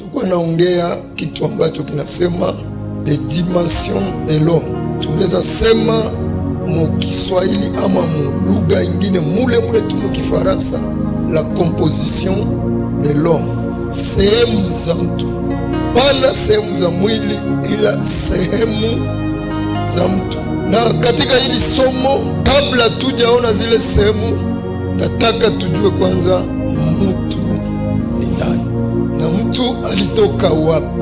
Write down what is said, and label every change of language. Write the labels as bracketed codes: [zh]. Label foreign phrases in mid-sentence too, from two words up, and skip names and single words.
[sw] anaongea kitu ambacho kinasema [fr] les dimensions de l'homme. [sw] Tunaweza sema mu Kiswahili ama mu lugha ingine mule tu mu Kifaransa, [fr] la composition de l'homme, [sw] sehemu za mtu, pana sehemu za mwili, ila sehemu za mtu. Na katika hili somo, kabla tujaona zile sehemu, nataka tujue kwanza mtu ni nani na mtu alitoka wapi.